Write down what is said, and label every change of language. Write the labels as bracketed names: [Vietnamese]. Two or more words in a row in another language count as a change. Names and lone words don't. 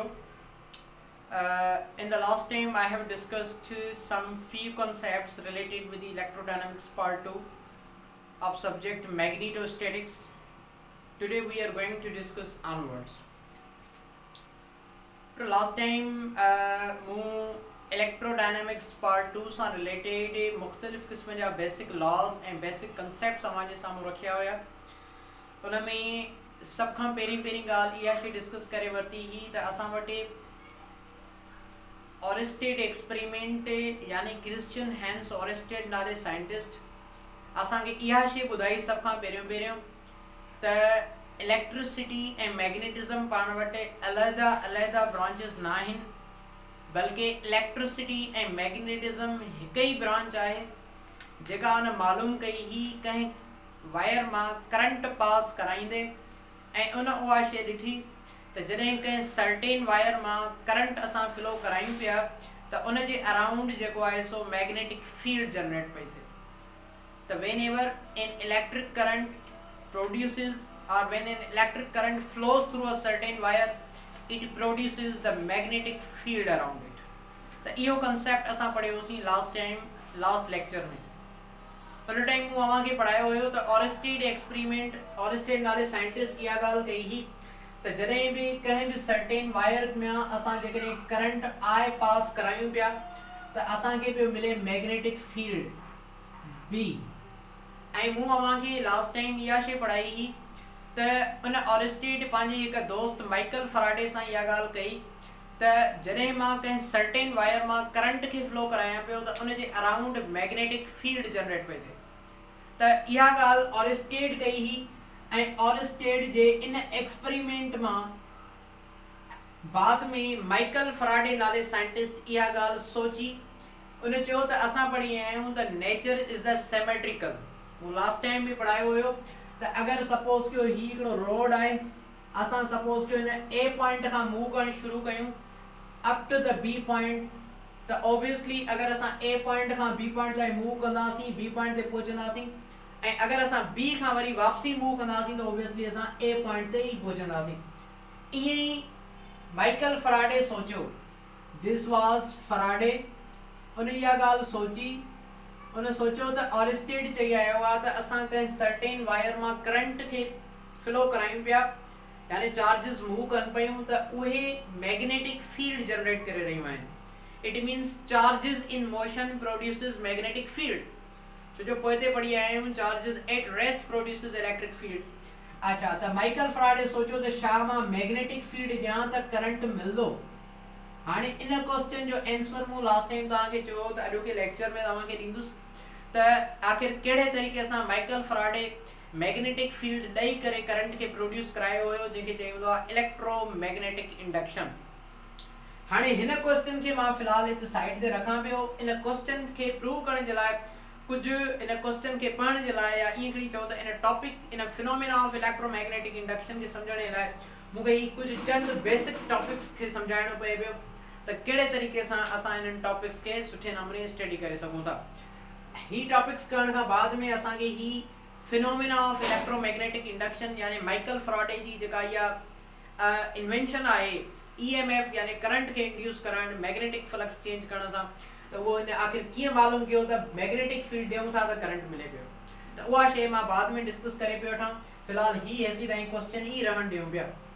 [English] In the last time, I have discussed some few concepts related with the electrodynamics part 2 of subject magnetostatics. Today we are going to discuss onwards. So last time, electrodynamics part 2 [Sindhi] से related मुख्तलिफ किस्म जा [English] basic laws and basic concepts [Sindhi] हमारे सामने रखिया हुआ उनमें सब खां पहिरीं ॻाल्हि इहा शइ डिस्कस करे वरिती ही त असां वटि ऑरेस्टेड एक्सपेरिमेंट यानी क्रिश्चियन हैंस ऑरेस्टेड नाले साइंटिस्ट असांखे इहा शइ ॿुधाई सब खां पहिरियों त इलेक्ट्रिसिटी ऐं मैग्नेटिज़म पाण वटि अलहदा ब्रांचेस न आहिनि बल्कि इलेक्ट्रिसिटी ऐं मैग्नेटिज़म हिकु ई ब्रांच आहे जेका उन मालूम कई ही कंहिं वायर मां करंट पास कराईंदे ऐं उहा शइ ॾिठी त जॾहिं कंहिं [English] certain wire [Sindhi] मां करंट असां फ्लो करायूं पिया त उन जे अराउंड जेको आहे सो [English] magnetic field generate [Sindhi] पई थिए त [English] when ever an electric current produces or when an electric current flows through a certain wire it produces the magnetic field around it. [Sindhi] त इहो कंसेप्ट असां पढ़ियोसीं [English] last lecture [Sindhi] में उन टाइम मूं अव्हांखे पढ़ायो हुयो त ऑरेस्टेड एक्सपेरिमेंट ऑरेस्टेड नाले साइंटिस्ट इहा ॻाल्हि कई ही त जॾहिं बि कंहिं बि [English] certain wire [Sindhi] में असां जेकॾहिं करंट आई पास करायूं पिया त असांखे पियो मिले [English] magnetic field B [Sindhi] ऐं मूं अव्हांखे [English] last time [Sindhi] इहा शइ पढ़ाई ही त उन ऑरेस्टेड पंहिंजे हिकु दोस्त माइकल फराडे सां इहा ॻाल्हि कई त जॾहिं मां कंहिं [English] certain wire [Sindhi] मां करंट खे फ्लो करायां पियो त उन जे अराउंड [English] magnetic field generate [Sindhi] पई थिए त इहा ॻाल्हि ऑरेस्टेड कई ही ऐं ऑरेस्टेड जे इन एक्सपेरिमेंट मां बाद में माइकल फराडे नाले साइंटिस्ट इहा ॻाल्हि सोची उन चयो त असां पढ़ी आहियूं त [English] nature is a symmetrical [Sindhi] मूं [English] last time [Sindhi] बि पढ़ायो हुयो त अगर सपोज कयो ही हिकिड़ो रोड आहे असां सपोज कयो हिन [English] A point [Sindhi] खां मूव करणु शुरू कयूं [English] up to the B [Sindhi] पॉइंट त ऑब्वियसली अगर असां [English] A point [Sindhi] खां [English] B point [Sindhi] ताईं मूव कंदासीं [English] B point [Sindhi] ते पहुचंदासीं ऐं अगर असां बी खां वरी वापसी मूव कंदासीं त ऑब्वियसली असां [English] A point [Sindhi] ते ई पहुचंदासीं ईअं ई माइकल फराडे सोचियो [English] this was Faraday [Sindhi] उन इहा ॻाल्हि सोची उन सोचियो त ऑरेस्टेड चई आयो आहे त असां कंहिं [English] certain wire [Sindhi] मां करंट खे फ्लो करायूं पिया यानी चार्जिस मूव कनि पियूं त उहे [English] magnetic field generate [Sindhi] करे रहियूं आहिनि [English] it means charges in motion produces magnetic field [Sindhi] छो जो पोइ ते पढ़ी आया आहियूं [English] charges at rest produces electric field [Sindhi] अच्छा त माइकल फराडे सोचियो त छा मां [English] magnetic field [Sindhi] ॾियां त करंट मिलंदो हाणे इन क्वेश्चन जो आंसर मूं [English] last time [Sindhi] तव्हांखे चयो त अॼोके लेक्चर में तव्हांखे ॾींदुसि त आख़िर कहिड़े तरीक़े सां माइकल फराडे [English] magnetic field [Sindhi] ॾेई करे करंट खे प्रोड्यूस करायो हुयो जंहिंखे चयो वेंदो आहे [English] electromagnetic induction [Sindhi] हाणे हिन क्वेश्चन खे मां फ़िलहाल हिते साइड ते रखां पियो इन क्वेश्चन खे प्रूव करण जे लाइ कुझु इन क्वेश्चन खे पढ़ण जे लाइ या ईअं हिकिड़ी चओ त इन टॉपिक इन [English] phenomena of electromagnetic induction [Sindhi] खे सम्झण जे लाइ मूंखे ही कुझु चंद [English] basic topics [Sindhi] खे सम्झाइणो पए पियो त कहिड़े तरीक़े सां असां इन्हनि टॉपिक्स खे सुठे नमूने स्टडी करे सघूं था ही टॉपिक्स करण खां बाद में असांखे ही [English] phenomena of electromagnetic induction [Sindhi] यानी माइकल फराडे जी जेका इहा इन्वेंशन आहे EMF यानी करंट खे इंड्यूस करणु [English] magnetic flux change [Sindhi] करण सां त उहो आख़िर कीअं मालूम कयो त [English] magnetic field [Sindhi] ॾियूं था त करंट मिले पियो त उहा शइ मां बाद में डिस्कस करे पियो वठां फ़िलहाल ही हेसी ताईं क्वेश्चन ई रहण ॾियूं पिया